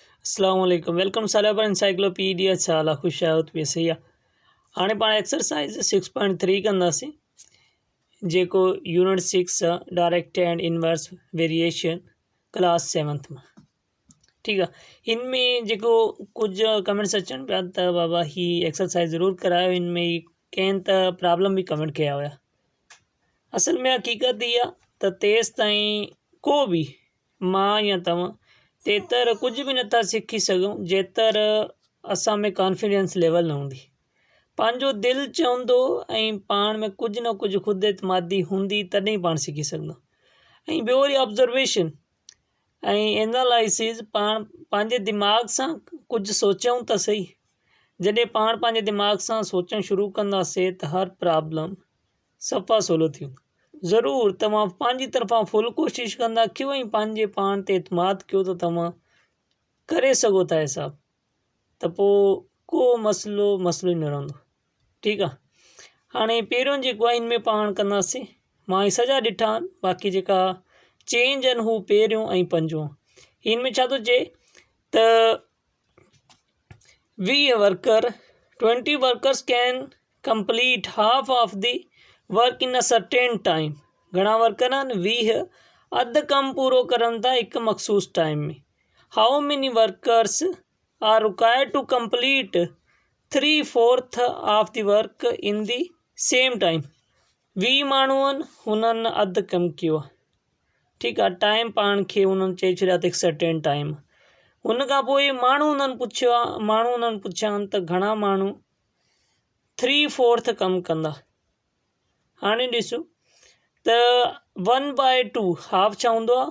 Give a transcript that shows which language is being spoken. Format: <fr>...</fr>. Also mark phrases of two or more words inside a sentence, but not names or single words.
<ar>السلام عليكم</ar> <sd>वेलकम सारा पर एनसाइक्लोपीडिया चाला खुश आहियो पेसैया हाणे पाण एक्सरसाइज 6.3 कंदासीं जेको यूनिट 6</sd> <en>direct and inverse variation class</en> <sd>7th में।</sd> <hi>ठीक है,</hi> <sd>इनमें जेको कुछ कमेंट्स अचनि पिया त बाबा ही एक्सरसाइज ज़रूर करायो, इनमें कंहिं त प्रॉब्लम भी कमेंट कया हुआ। असल में हकीकत इहा त तेसि ताईं को भी मां या तव्हां तेतर कुछ भी नथा सीखी सघूं जेतर असां में</sd> <en>confidence level</en> <sd>न हूंदी। पंहिंजो दिल चवंदो ऐं पाण में कुछ न कुछ खुद एतमादी हूंदी तॾहिं पाण सीखी सघंदा। ऐं ॿियो वरी ऑब्जर्वेशन ऐं एनालिसिस, पाण पंहिंजे दिमाग़ सां कुछ सोचूं त सही। जॾहिं पाण पंहिंजे दिमाग़ सां सोचणु शुरू कंदासीं त हर प्रॉब्लम सफ़ा सवलो थी वेंदो। ज़रूर तव्हां पंहिंजी तरफ़ां फुल कोशिश कंदा कयो ऐं पंहिंजे पाण ते एतमाद कयो त तव्हां करे सघो था हिसाब, त पोइ को मसलो ई न रहंदो। ठीकु आहे, हाणे पहिरियों जेको आहे इनमें पाण कंदासीं, मां ही सॼा ॾिठा आहिनि, बाक़ी जेका चेंज आहिनि हू पहिरियों ऐं पंजो। इनमें छा थो चए त</sd> <en>20 workers can complete half of the work in a certain time.</en> <sd>घणा वर्कर आहिनि? 20 अधु कमु पूरो करनि था हिकु मखसूस टाइम में।</sd> <en>how many workers are required to complete 3/4 of the work in the same time.</en> <sd>20 माण्हू आहिनि, हुननि अधु कमु कयो आहे। ठीकु आहे, टाइम पाण खे हुननि चई छॾिया त हिकु</sd> <en>certain time.</en> <sd>हुन खां पोइ माण्हू हुननि पुछियो आहे त घणा माण्हू 3/4 कमु कंदा। हाणे ॾिसो त 1/2 हाफ छा हूंदो आहे?</sd>